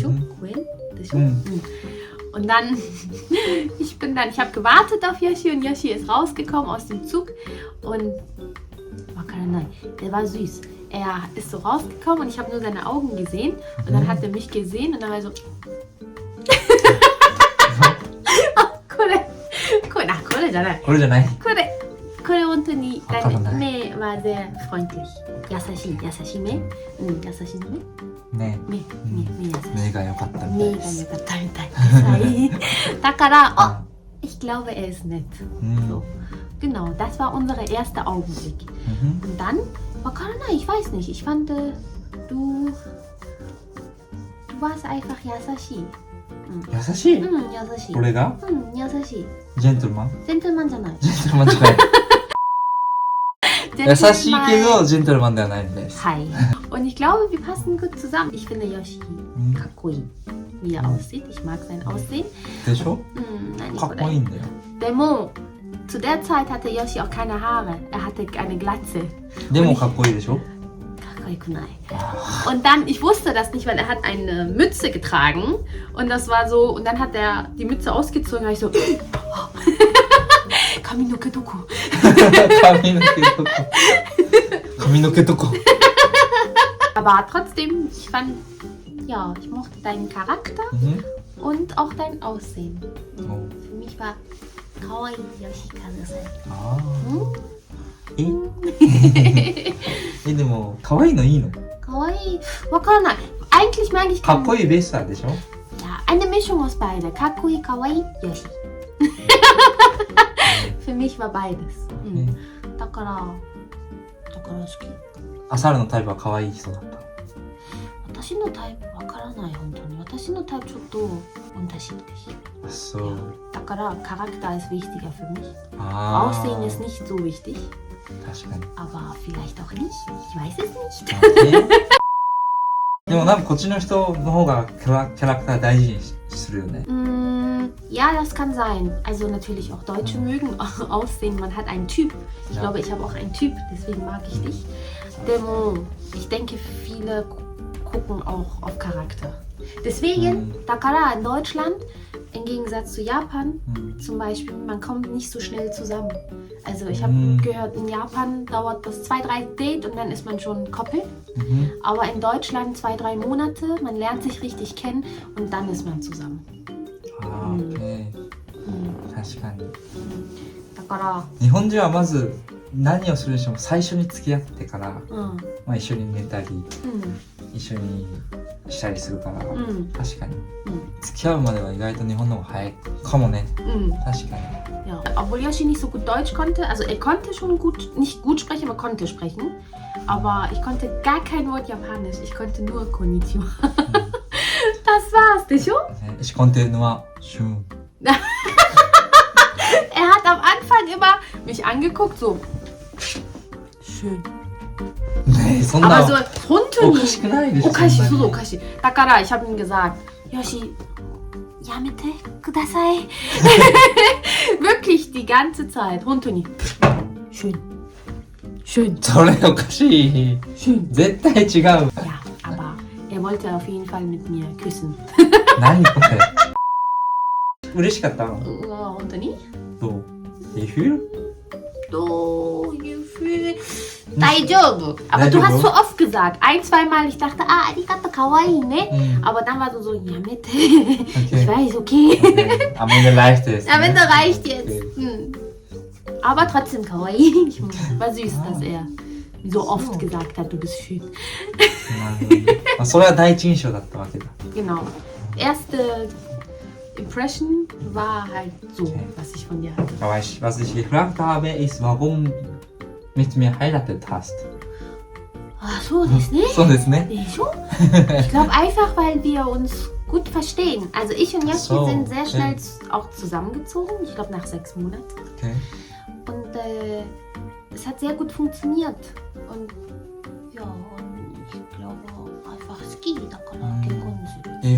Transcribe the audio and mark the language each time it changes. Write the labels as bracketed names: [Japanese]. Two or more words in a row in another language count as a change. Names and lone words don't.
[German] Und dann, ich habe gewartet auf Yoshi und Yoshi ist rausgekommen aus dem Zug und der war süß. Er ist so rausgekommen und ich habe nur seine Augen gesehen und dann hat er mich gesehen und dann war er so [Japanese] これじゃない。これ本当に目は [German] sehr freundlich. [Japanese] 優しい目。優しい目。目が良かったみたいです。 [German] だから、ich glaube, er ist nett. So. Genau, das war unser erster Augenblick. Und dann, ich weiß nicht, ich fand, du warst einfach 優しい。 [Japanese] 優しい？優しい。俺が？優しい。ジェントルマン？ジェントルマンじゃない。ジェントルマンじゃない。優しいけどジェントルマンではないんです。 [German] はい。Und ich glaube, wir passen gut zusammen. Ich finde Yoshi かっこいい。Wie er aussieht. Ich mag sein Aussehen. [Japanese] でしょ？かっこいいんだよ。 [German] でも、zu der Zeit hatte Yoshi auch keine Haare. Er hatte eine Glatze. [Japanese] でもかっこいいでしょ？ [German] Und dann, ich wusste das nicht, weil er hat eine Mütze getragen und das war so, und dann hat er die Mütze ausgezogen und ich so [Japanese] 髪の毛どこ. 髪の毛どこ. [German] Aber trotzdem, ich fand, ja, ich mochte deinen Charakter und auch dein Aussehen. Für mich war Kawaii Yoshikazu-san. [Japanese] でも可愛いのいいの？可愛い、わからない。 [German] Eigentlich mag ich [Japanese] かっこいいベースでしょ？ [German] Ja, eine Mischung aus beide. [Japanese] かっこいい、可愛い、Yoshi. [German] Für mich war beides. [Japanese] だから好き。アサルのタイプは可愛い人だった。私のタイプわからない本当に。私のタイプちょっと unterschiedlich. [German] So. だから Charakter ist wichtiger für mich. Aussehen ist nicht so wichtig. [Japanese] 確かに。 [German] Aber vielleicht auch nicht. Ich weiß es nicht. [Japanese] でもなんかこっちの人の方がキャラクター大事にするよね。 [German] Ja, das kann sein. Also natürlich auch Deutsche mögen Aussehen. Man hat einen Typ. Ich glaube, ich habe auch einen Typ. Deswegen mag ich dich. Demo, ich denke, viele gucken auch auf Charakter. Deswegen, Dakara in Deutschland, im Gegensatz zu Japan zum Beispiel, man kommt nicht so schnell zusammen. Also ich habe gehört, in Japan dauert das 2-3 Date und dann ist man schon Koppel. Aber in Deutschland 2-3 Monate, man lernt sich richtig kennen und dann ist man zusammen. [Japanese] Ah, okay. 確かに。だから日本人はまず何をするにしても最初に付き合ってから、うんまあ、一緒に寝たりうん一緒にしたりするから、うん確かにうん付き合うまでは意外と日本の方が早いかもね。うん確かに。 [German] Ja, obwohl Yoshi nicht so gut Deutsch konnte, also er konnte schon gut, nicht gut sprechen, aber konnte sprechen. Aber ich konnte gar kein Wort Japanisch, ich konnte nur Konnichiwa. Das war's, nicht so? Ich konnte nur schön. Er hat am Anfang immer mich angeguckt, so schön. [Japanese] ねえ、そんな [German] Aber so, [Japanese] 本当におかしくないでしょ。おかしい、そんなにそうおかしい。だから、 [German] ich habe ihm gesagt, Yoshi, やめてください。Wirklich die ganze Zeit. 本当に。Schön. Schön. [Japanese] それおかしい。 [German] Schön. [Japanese] 絶対違う。 [German] Ja, aber er wollte auf jeden Fall mit mir küssen. [Japanese] 何これ。嬉しかったの？本当に？ [English] どう？You feel？ [Japanese] どういうふうに？大丈夫。 [German] Aber du hast so oft gesagt. Ein, zweimal, ich dachte, [Japanese] ありがとう、可愛い, ne? [German] Aber dann war du so, ja, bitte. Ich weiß, okay. Okay. Am Ende reicht es. Am Ende reicht Okay. jetzt. Aber trotzdem kawaii. War süß, dass er so oft gesagt hat, du bist schön. [Japanese] なるほど。まあそれは第一印象だったわけだ。 [German] Genau. Erste Impression war halt so, Okay. was ich von dir hatte. Aber was ich gefragt habe, ist, warum mit mir heiratet hast. Ach so, das nicht? [Japanese] そうですね。 [German] Nee, schon? Ich glaube einfach, weil wir uns gut verstehen. Also ich und Yoshi So, sind sehr okay. schnell auch zusammengezogen. Ich glaube nach 6 Monaten. Okay. Und es hat sehr gut funktioniert. Und ja, und ich glaube einfach Ski, da kann man 結婚する。